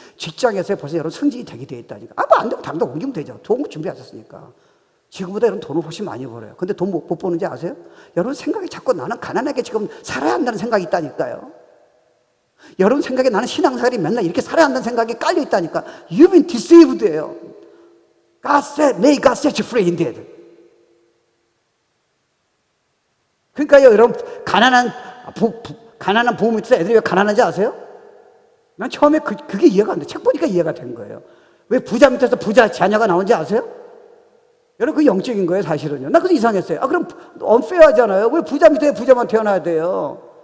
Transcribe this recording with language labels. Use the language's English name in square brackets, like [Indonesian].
[Korean] 직장에서 벌써 여러분 승진이 되게 돼 있다니까. 뭐 안 되면 다른 데 옮기면 되죠. 좋은 거 준비하셨으니까. 지금보다 여러분 돈을 훨씬 많이 벌어요. 근데 돈 못 버는지 아세요? 여러분 생각이 자꾸 나는 가난하게 지금 살아야 한다는 생각이 있다니까요. 여러분 생각에 나는 신앙생활이 맨날 이렇게 살아야 한다는 생각이 깔려 있다니까. [English] You've been deceived예요. God said, may God set you free indeed. [Korean] 그러니까요, 여러분 가난한 부모 밑에서 애들이 왜 가난한지 아세요? 난 처음에 그게 이해가 안 돼. 책 보니까 이해가 된 거예요. 왜 부자 밑에서 부자 자녀가 나오는지 아세요? 여러분 그 영적인 거예요, 사실은요. 나 그래서 이상했어요. 그럼 unfair하잖아요. 왜 부자 밑에 부자만 태어나야 돼요?